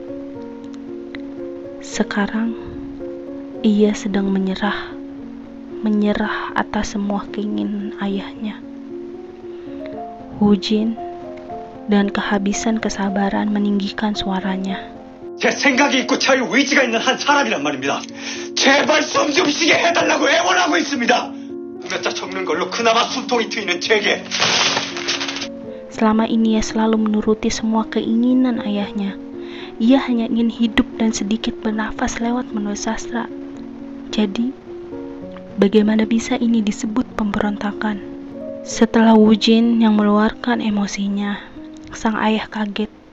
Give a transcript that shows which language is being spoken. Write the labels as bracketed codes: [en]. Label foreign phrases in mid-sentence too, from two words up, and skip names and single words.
[id] Sekarang ia sedang menyerah atas semua keinginan ayahnya. Woo-jin dan kehabisan kesabaran meninggikan suaranya. [ko] 제 생각이 있고 자유 의지가 있는 한 사람이란 말입니다. 제발 숨 좀 쉬게 해달라고 애원하고 있습니다. 몇자 적는 걸로 그나마 숨통이 트이는 제게. [id] Selama ini ia selalu menuruti semua keinginan ayahnya. Ia hanya ingin hidup dan sedikit bernafas lewat menulis sastra. Jadi, bagaimana bisa ini disebut pemberontakan? Setelah Wu Jin yang meluarkan emosinya, sang ayah kaget.